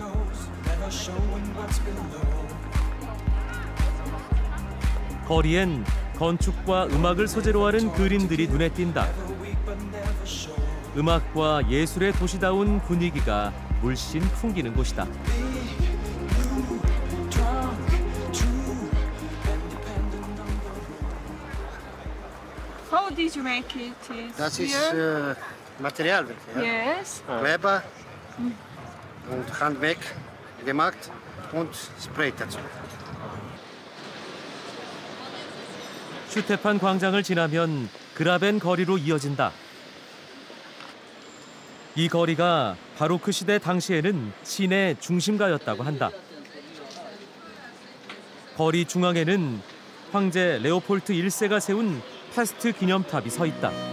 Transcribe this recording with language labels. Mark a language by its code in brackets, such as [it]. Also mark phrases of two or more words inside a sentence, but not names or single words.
[ko] 거리엔 건축과 음악을 소재로 하는 그림들이 눈에 띈다. 음악과 예술의 도시다운 분위기가 물씬 풍기는 곳이다. [en] How did you make it? [de] Das ist [en] Here? [de] Materialwerk. Ja? [en] Yes. [de] Kleber und Handwerk gemacht und Spray dazu. [ko] 슈테판 광장을 지나면 그라벤 거리로 이어진다. 이 거리가 바로크 시대 당시에는 시내 중심가였다고 한다. 거리 중앙에는 황제 레오폴트 1세가 세운 패스트 기념탑이 서 있다.